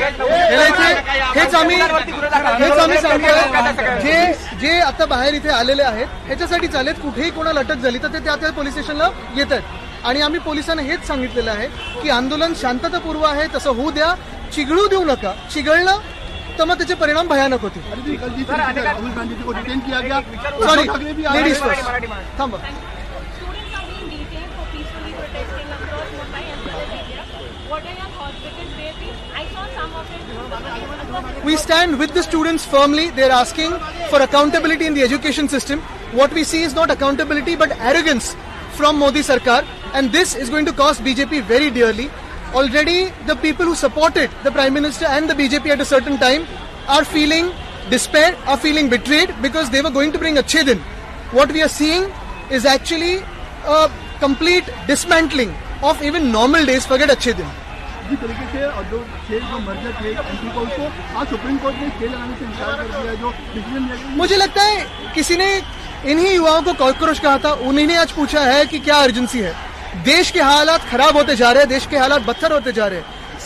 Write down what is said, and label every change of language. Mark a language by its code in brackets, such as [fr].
[mr] याला इथे हेच आम्ही सांगतोय. जे आता बाहेर इथे आलेले आहेत ह्याच्यासाठी चालेत. कुठेही कोणाला अटक झाली तर ते त्या पोलीस स्टेशनला येत आहेत आणि आम्ही पोलिसांना हेच सांगितलेलं आहे की आंदोलन शांततापूर्व आहे, तसं होऊ द्या, चिघळू देऊ नका. चिघळलं तर मग त्याचे परिणाम भयानक होतील. [hi] राहुल गांधी को डिटेन किया गया. [en] Sorry, ladies first. [mr] थांबा. [en] Students are being detained for peacefully protesting across Mumbai and other areas. What are your thoughts? Because I saw some of it. We stand with the students firmly. They are asking for accountability in the education system. What we see is not accountability but arrogance from Modi Sarkar, and this is going to cost BJP very dearly. Already the people who supported the Prime Minister and the BJP at a certain time are feeling despair, are feeling betrayed because they were going to bring Achhe Din. What we are seeing is actually a complete dismantling of even normal days, forget Achhe Din. [hi] जिस तरीके से जो merger थे anti को उसको आज supreme court ने stay लगाने से इनकार कर दिया, जो डिसीजन लिया गया. मुझे लगता है किसी ने इन्हीं युवाओं को कॉकरोच कहा था, उन्हीं ने आज पूछा है कि क्या अर्जेंसी है. देश के हालात खराब होते जा रहे हैं, देश के हालात बदतर होते जा रहे हैं.